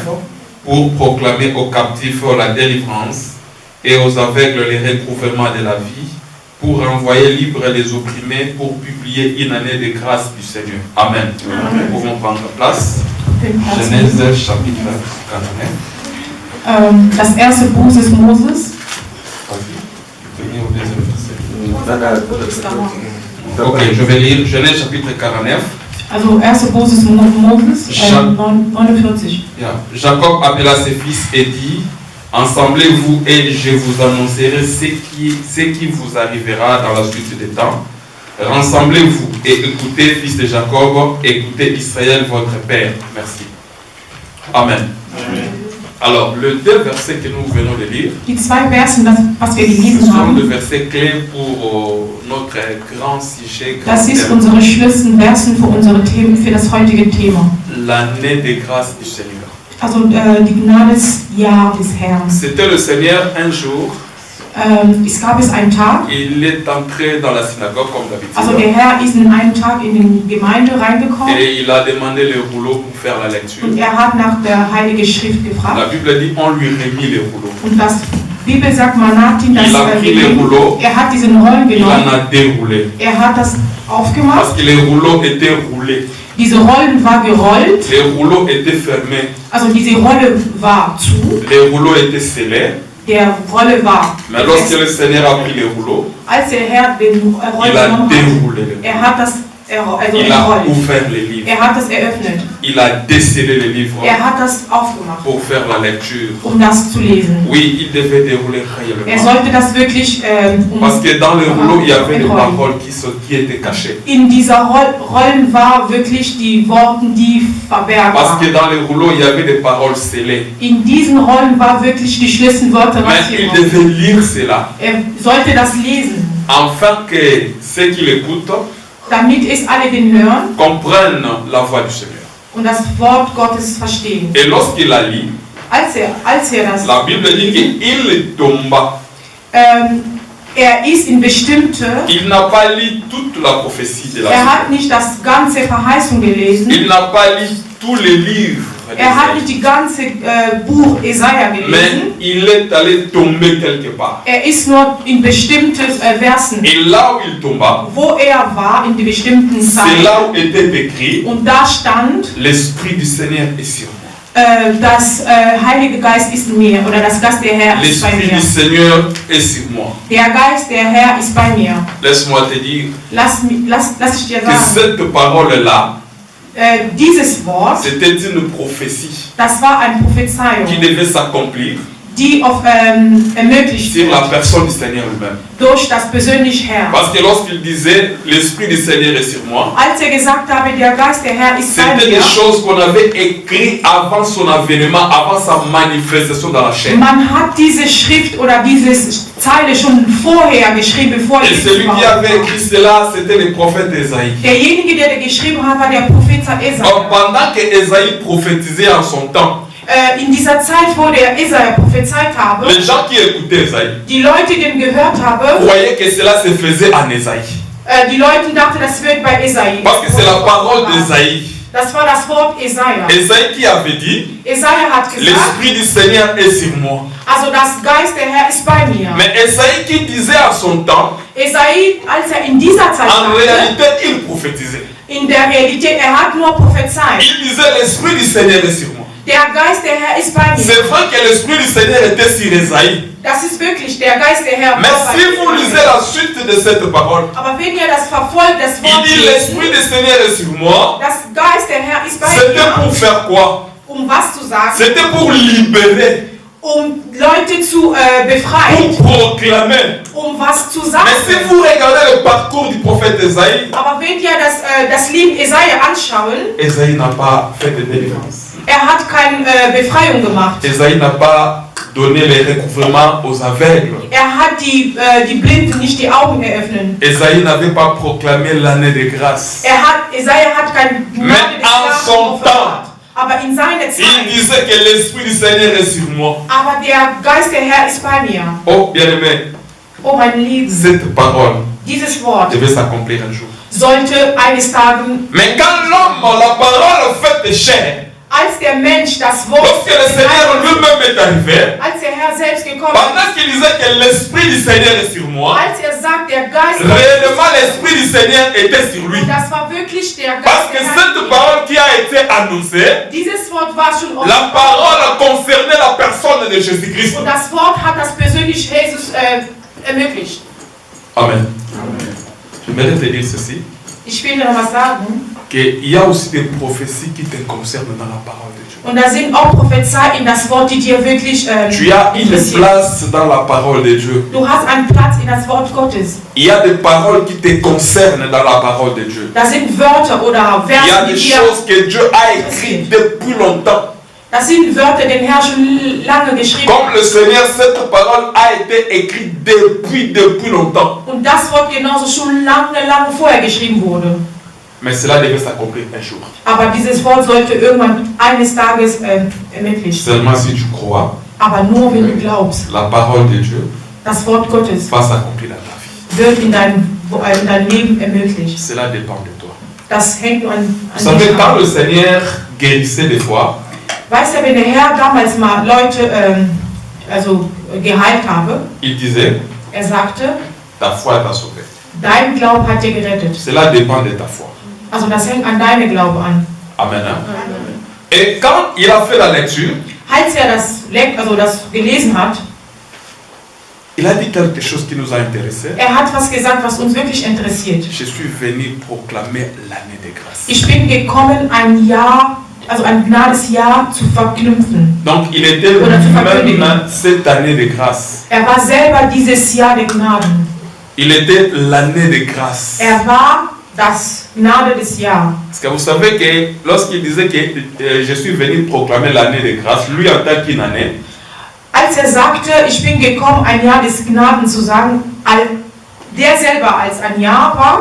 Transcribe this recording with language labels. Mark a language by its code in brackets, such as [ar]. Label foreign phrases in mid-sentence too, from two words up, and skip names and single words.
[fr] Pour proclamer aux captifs la délivrance et aux aveugles les recouvrements de la vie, pour renvoyer libres les opprimés, pour publier une année de grâce du Seigneur. Amen. Nous pouvons prendre place. Genèse chapitre 49. [de] Das erste Buch des Moses. [fr] Venir au deuxième verset. Ok, je vais lire Genèse chapitre 49. [de] Also erste Buch des Moses, 49. Yeah. [fr] Jacob appela ses fils et dit: Assemblez-vous et je vous annoncerai ce qui vous arrivera dans la suite des temps. Rassemblez-vous et écoutez, fils de Jacob, écoutez Israël, votre père. Merci. Amen. Alors, les deux versets que nous venons de lire, [de] Die zwei Versen, was wir [fr] ce [de] gelesen [fr] sont [de] haben, [fr] des versets clés pour notre grand sujet, grand [de] das ist [fr] thème, [de] unsere Schlüsselversen für unsere Themen, für das heutige Thema. [fr] l'année de grâce du Seigneur. [de] Also die Gnadesjahr des Herrn. [fr] C'était le Seigneur un jour [de] Es gab einen Tag, [fr] il est entré dans la synagogue comme [de] also [fr] d'habitude. [de] der Herr ist in einem Tag in die Gemeinde reingekommen [fr] Et il a demandé le rouleau pour faire la lecture. [de] und er hat nach der Heiligen Schrift [fr] La [de] gefragt. [fr] Bible dit on lui remit les rouleaux. [de] Und das Bibel sagt, man hat ihm das [fr] Il a pris les rouleaux, [de] er hat diesen Rollen [fr] il en [de] genommen, [fr] a déroulé. [de] er hat das aufgemacht, [fr] Parce que les rouleaux étaient roulés. [de] diese Rollen war gerollt, [fr] Les rouleaux étaient fermés. [de] also diese Rolle war zu, [fr] Les rouleaux étaient scellés. [de] der Rolle war [fr] Mais lorsque le Seigneur a pris les rouleaux, [de] als der Herr den Rollen [fr] il a [de] genommen hat, [fr] déroulé les rouleaux. [de] er hat das [fr] Il a [de] entrollt, [fr] ouvert les livres. [de] er hat das eröffnet, [fr] Il a décellé les livres [de] er hat das aufgemacht, [fr] pour faire la lecture. [de] das zu lesen. [fr] Oui, il devait dérouler [de] Er [fr] réellement. [de] sollte das wirklich [fr] Parce que dans les rouleaux, il y avait des paroles qui étaient cachées. [de] in dieser Rollen war wirklich die Worte, die verbergen [fr] Parce que [de] waren. [fr] dans les rouleaux, il y avait des paroles scellées. [de] In diesen Rollen war wirklich die Schlüsselwörter, [fr] Mais [de] was hier [fr] il [de] war. [fr] devait lire cela [de] Er sollte das lesen, [fr] afin que ceux qui l'écoutent [de] damit es alle den hören [fr] comprennent la voix du Seigneur. [de] und das Wort Gottes verstehen. [fr] Et lorsqu'il la lit, [de] Als er das, [fr] la Bible dit qu'il tomba. [de] er ist in bestimmte, [fr] Il n'a pas lu toute la prophétie de la [de] hat [fr] Bible. [de] nicht das ganze Verheißung gelesen, [fr] Il n'a pas lu tous les livres. [de] hat nicht die ganze Buch Jesaja [fr] Mais [de] gelesen, [fr] il est allé tomber quelque part. [de] ist nur in bestimmte Versen, [fr] Et là où il tomba, [de] wo war, in die bestimmten [fr] c'est [de] Zeiten. [fr] là où était écrit [de] Und da stand, [fr] l'Esprit du Seigneur est sur moi. [de] das Heilige Geist ist in mir oder das Geist der Herr ist bei [fr] L'Esprit [de] mir. [fr] du Seigneur est sur moi. [de] Der Geist der Herr ist bei mir. [fr] Laisse-moi te dire [de] Lass ich dir [fr] que [de] sagen, [fr] cette parole-là, [de] dieses Wort, [fr] c'était une prophétie [de] das war eine [fr] qui [de] Prophezeiung, [fr] devait s'accomplir [de] die ermöglicht [fr] sur la [de] wird [fr] personne du Seigneur lui-même. [de] durch das persönliche Herr. [fr] Parce que lorsqu'il disait l'Esprit du Seigneur est sur moi, [de] Als gesagt habe, der Geist der Herr ist bei [fr] c'était [de] mir, [fr] des choses qu'on avait écrites avant son avènement, avant sa manifestation dans la chair. [de] man hat diese Schrift oder diese Zeile schon vorher geschrieben, bevor [fr] Et [de] Jesus [fr] celui qui [de] war. [fr] avait écrit cela, c'était le prophète Esaïe. [de] Derjenige, der geschrieben hat, war der Prophet [fr] Donc, [de] Jesaja. [fr] pendant que Esaïe prophétisait en son temps, [de] In dieser Zeit, wo der Jesaja prophezeit habe, [fr] les gens qui écoutaient Esaïe [de] die Leute, die den gehört haben, [fr] croyaient que cela se faisait en Esaïe. [de] die Leute dachten, das wird bei Jesaja. [fr] Parce que c'est la parole d'Esaïe. [de] Das war das Wort Jesaja. [fr] Esaïe qui avait dit, [de] Jesaja hat gesagt, [fr] l'Esprit du Seigneur est sur moi. [de] also das Geist der Herr ist bei mir. [fr] Mais Esaïe qui disait en son temps, [de] Jesaja, als in dieser Zeit [fr] en [de] sagte, [fr] réalité, il prophétisait. [de] in der Realität, hat nur prophezeit. [fr] Il disait, l'Esprit du Seigneur est sur moi. [de] Der Geist der Herr ist bei mir. [fr] C'est vrai que l'Esprit du Seigneur était sur Esaïe. [de] Das ist wirklich der Geist der Herr. [fr] Mais [de] war bei [fr] si vous [de] mir. [fr] lisez la suite de cette parole, [de] Aber wenn ihr das verfolgt, das [fr] il [de] Wort [fr] dit, l'Esprit du Seigneur est sur moi. [de] das Geist der Herr ist bei [fr] C'était [de] mir, [fr] pour faire quoi? [de] was zu sagen, [fr] C'était pour libérer, [de] Leute zu befreien, [fr] pour proclamer. [de] was zu [fr] Mais [de] sagen. [fr] si vous regardez le parcours du prophète Esaïe, [de] Aber wenn ihr das Leben Jesaja anschauen, [fr] Esaïe n'a pas fait de délivrance. [de] hat keine Befreiung gemacht. [fr] Esaïe n'a pas donné les recouvrements aux aveugles. [de] Hat die Blinden nicht die Augen eröffnet. [fr] Esaïe n'avait pas proclamé l'année de grâce. [de] Jesaja hat kein Gnade des [fr] en [de] Jahres [fr] son [de] offenbart. Aber in seiner [fr] Il [de] Zeit, [fr] disait que l'Esprit du Seigneur est sur moi. [de] aber der Geist der Herr ist bei mir. [fr] Oh, bien-aimé, [de] Oh mein Lieben, [fr] cette parole [de] dieses Wort [fr] devait s'accomplir un jour. [de] sollte eines Tages, [fr] Mais quand l'homme, la parole faite chair, [de] als der Mensch das Wort, [fr] lorsque le Seigneur lui-même est arrivé, [de] als der Herr selbst gekommen [fr] pendant [de] ist, [fr] qu'il disait que l'Esprit du Seigneur est sur moi, [de] als sagt, der Geist [fr] réellement l'Esprit du Seigneur était sur lui. [de] das war wirklich der [fr] Parce [de] Geist [fr] que [de] der [fr] cette [de] Herr. [fr] parole qui a été annoncée, [de] Dieses Wort war schon [fr] la parole concernait la personne de Jésus-Christ. [de] und das Wort hat das persönlich Jesus ermöglicht. [fr] Amen. J'aimerais te dire ceci, [de] Ich will noch was sagen. [fr] qu'il y a aussi des prophéties qui te concernent dans la parole de Dieu. [de] Und da sind auch Prophezei in das Wort, die dir wirklich [fr] Tu as une [de] interessieren. [fr] place dans la parole de Dieu. [de] Du hast einen Platz in das Wort Gottes. [fr] Il y a des paroles qui te concernent dans la parole de Dieu. [de] Da sind Wörter oder [fr] Il y a [de] Verse, [fr] des [de] die dir... [fr] choses que Dieu a écrites depuis longtemps. [de] Das sind Wörter, den Herr schon lange geschrieben [fr] Comme [de] hat. [fr] le Seigneur, cette parole a été écrite depuis longtemps. [de] Und das Wort genauso schon lange vorher geschrieben wurde. [fr] Mais cela devait s'accomplir un jour. [de] Aber dieses Wort sollte irgendwann eines Tages ermöglicht. [fr] Seulement si tu crois [de] Aber nur wenn du glaubst. [fr] la parole de Dieu, [de] das Wort Gottes [fr] va s'accomplir dans ta vie. [de] wird in dein Leben ermöglicht. [fr] Cela dépend de toi. [de] Das hängt nur an [fr] Vous savez, [de] dich [fr] quand [de] ab. [fr] le Seigneur guérissait des fois, [de] Weißt du, wenn der Herr damals mal Leute geheilt habe, [fr] il disait, [de] er sagte, [fr] ta foi t'a sauvé. [de] dein Glaube hat dir gerettet. [fr] Cela dépend de ta foi. [de] Also das hängt an deinem Glaube an. [fr] Amen. Hein? Et quand il a fait la lecture, [de] Als er das gelesen hat, [fr] il a dit quelque chose qui nous a intéressés. [de] er hat was gesagt, was uns wirklich interessiert. [fr] Je suis venu proclamer l'année de grâce. [de] Ich bin gekommen, ein Gnadesjahr zu verknüpfen. [fr] Donc il était [de] Oder zu verkündigen. [fr] même cette année de grâce. [de] Er war selber dieses Jahr der Gnaden. [fr] Il était l'année de grâce. [de] Er war das Gnade des Jahr. [fr] Parce que vous savez que lorsqu'il disait que je suis venu proclamer l'année de grâce, lui en tant qu'une année, [de] Als er sagte, ich bin gekommen, ein Jahr des Gnaden zu sagen, der selber als ein Jahr war,